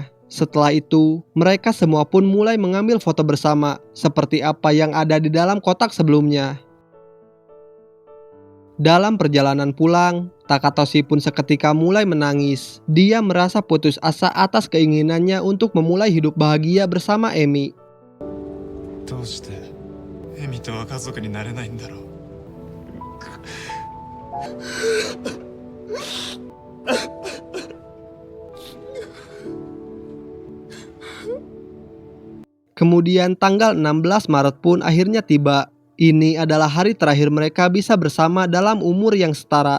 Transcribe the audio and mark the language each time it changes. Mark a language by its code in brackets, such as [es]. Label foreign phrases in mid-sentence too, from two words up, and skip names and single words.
[id] Setelah itu, mereka semua pun mulai mengambil foto bersama, seperti apa yang ada di dalam kotak sebelumnya. Dalam perjalanan pulang, Takatoshi pun seketika mulai menangis. Dia merasa putus asa atas keinginannya untuk memulai hidup bahagia bersama Emi. [ja] どうしてエミとは家族になれないんだろう。 [id] Kemudian tanggal 16 Maret pun akhirnya tiba. Ini adalah hari terakhir mereka bisa bersama dalam umur yang setara.